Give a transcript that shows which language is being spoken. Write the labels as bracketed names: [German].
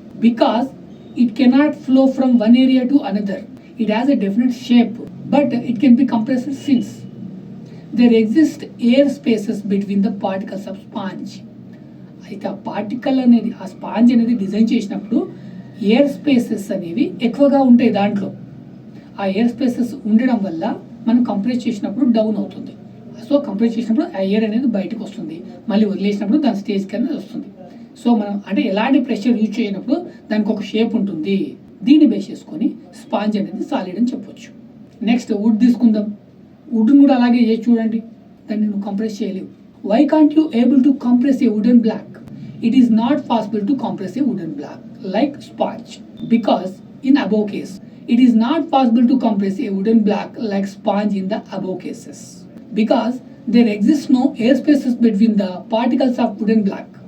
[English] Because it cannot flow from one area to another. It has a definite shape, but it can be compressed since there exist air spaces between the particles of sponge. [Telugu] అయితే ఆ particle అనేది ఆ sponge అనేది design చేసినప్పుడు air spaces అనేవి ఎక్కువగా ఉంటాయి దాంట్లో. ఆ ఎయిర్ స్పేసెస్ ఉండడం వల్ల మనం కంప్రెస్ చేసినప్పుడు డౌన్ అవుతుంది. సో కంప్రెస్ చేసినప్పుడు ఆ ఎయిర్ అనేది బయటకు వస్తుంది, మళ్ళీ వదిలేసినప్పుడు దాని స్టేజ్ కింద వస్తుంది. సో మనం అంటే ఎలాంటి ప్రెషర్ యూజ్ చేయనప్పుడు దానికి ఒక షేప్ ఉంటుంది. దీన్ని బేస్ చేసుకొని స్పాంజ్ అనేది సాలిడ్ అని చెప్పొచ్చు. నెక్స్ట్ వుడ్ తీసుకుందాం. వుడ్ని కూడా అలాగే చేసి చూడండి, దాన్ని నువ్వు కంప్రెస్ చేయలేవు. [English] Why can't you able to compress a wooden block? It is not possible to compress a wooden block like sponge, because in above case it is not possible to compress a wooden block like sponge in the above cases, because there exists no air spaces between the particles of wooden block.